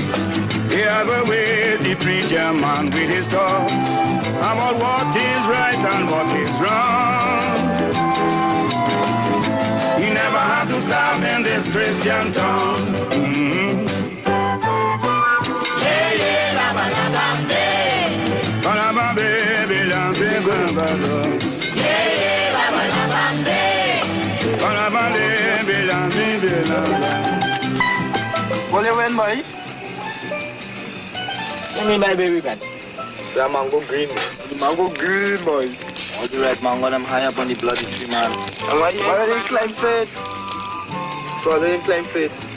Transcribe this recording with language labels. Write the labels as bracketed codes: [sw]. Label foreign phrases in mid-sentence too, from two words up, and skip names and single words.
[en] He have a way, the preacher man with his talk about what is right and what is wrong. He never had to stop in this Christian town. Yeah, yeah, la ba la ba day. Ba la ba baby, la ba ba ba. Yeah, yeah, la ba la ba day. Ba la ba baby, la baby, la ba. What you win, boy? What do you mean by baby man? The mango green. The mango green, boy. All the right mango, them high up on the bloody tree, man. And why they climb faith? So they climb faith.